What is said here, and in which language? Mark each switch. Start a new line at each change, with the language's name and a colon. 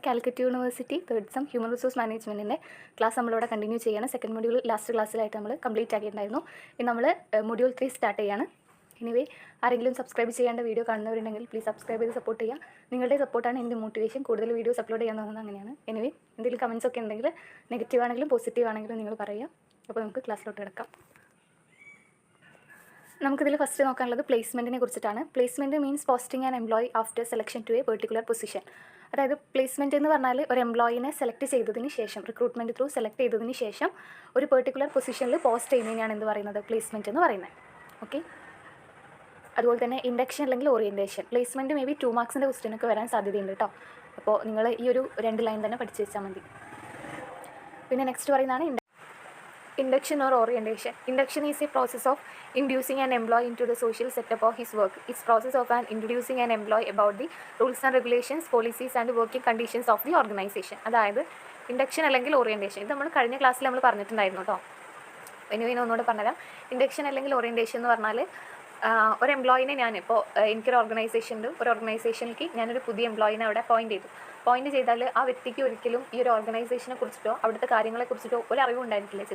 Malayalam: Calicut University third sem Human Resource Management class നമ്മളിവിടെ continue ചെയ്യാണ്. Second module last ക്ലാസ്സിലായിട്ട് നമ്മൾ complete ആക്കിയിട്ടുണ്ടായിരുന്നു. ഇനി നമ്മൾ മൊഡ്യൂൾ 3 സ്റ്റാർട്ട് ചെയ്യാണ്. എനിവേ ആരെങ്കിലും സബ്സ്ക്രൈബ് ചെയ്യേണ്ട വീഡിയോ കാണുന്നവരുണ്ടെങ്കിൽ പ്ലീസ് സബ്സ്ക്രൈബ് ചെയ്ത് സപ്പോർട്ട് ചെയ്യുക. നിങ്ങളുടെ സപ്പോർട്ടാണ് എൻ്റെ മോട്ടിവേഷൻ. കൂടുതൽ വീഡിയോസ് അപ്ലോഡ് ചെയ്യാൻ തോന്നുന്നത് അങ്ങനെയാണ്. എനിവേ എന്തെങ്കിലും കമൻസ് ഒക്കെ ഉണ്ടെങ്കിൽ നെഗറ്റീവ് ആണെങ്കിലും പോസിറ്റീവ് ആണെങ്കിലും നിങ്ങൾ പറയുക. അപ്പോൾ നമുക്ക് ക്ലാസ്സിലോട്ട് കിടക്കാം. നമുക്കിതിൽ ഫസ്റ്റ് നോക്കാനുള്ളത് പ്ലേസ്മെൻറ്റിനെ കുറിച്ചിട്ടാണ്.
English: Placement means posting an employee after selection to a particular position.
Malayalam: അതായത് പ്ലേസ്മെൻറ്റ് എന്ന് പറഞ്ഞാൽ ഒരു എംപ്ലോയിനെ സെലക്ട് ചെയ്തതിന് ശേഷം, റിക്രൂട്ട്മെൻറ്റ് ത്രൂ സെലക്ട് ചെയ്തതിന് ശേഷം ഒരു പെർട്ടിക്കുലർ പൊസിഷനിൽ പോസ്റ്റ് ചെയ്യുന്നതിനാണ് എന്ത് പറയുന്നത്, പ്ലേസ്മെൻറ്റ് എന്ന് പറയുന്നത്. ഓക്കെ, അതുപോലെ തന്നെ ഇൻഡക്ഷൻ അല്ലെങ്കിൽ ഓറിയൻറ്റേഷൻ. പ്ലേസ്മെൻറ്റ് മേ ബി 2 മാർക്സിൻ്റെ ക്വസ്റ്റ്യനൊക്കെ വരാൻ സാധ്യതയുണ്ട് കേട്ടോ. അപ്പോൾ നിങ്ങൾ ഈ ഒരു 2 ലൈൻ തന്നെ പഠിച്ച് വെച്ചാൽ മതി. പിന്നെ നെക്സ്റ്റ് പറയുന്നതാണ്
English: induction or orientation. Induction is a process of inducing an employee into the social setup of his work. It's process of introducing an employee about the rules and regulations, policies and working conditions of the organization.
Malayalam: അതായത് induction അല്ലെങ്കിൽ orientation. ഇത് നമ്മൾ കഴിഞ്ഞ ക്ലാസ്സിൽ നമ്മൾ പറഞ്ഞിട്ടുണ്ടായിരുന്നു കേട്ടോ. ഇനി ഒന്നുകൂടെ പറഞ്ഞുതരാം. ഇൻഡക്ഷൻ അല്ലെങ്കിൽ ഓറിയൻറ്റേഷൻ എന്ന് പറഞ്ഞാൽ ഒരു എംപ്ലോയിനെ ഞാനിപ്പോൾ എനിക്കൊരു ഓർഗനൈസേഷനിൽ ഒരു ഓർഗനൈസേഷനിലേക്ക് ഞാനൊരു പുതിയ എംപ്ലോയിനെ അവിടെ പോയിന്റ് ചെയ്താൽ ആ വ്യക്തിക്ക് ഒരിക്കലും ഈ ഒരു ഓർഗനൈസേഷനെ കുറിച്ചിട്ടോ അവിടുത്തെ കാര്യങ്ങളെക്കുറിച്ചിട്ടോ ഒരു അറിവുണ്ടായിരിക്കില്ല.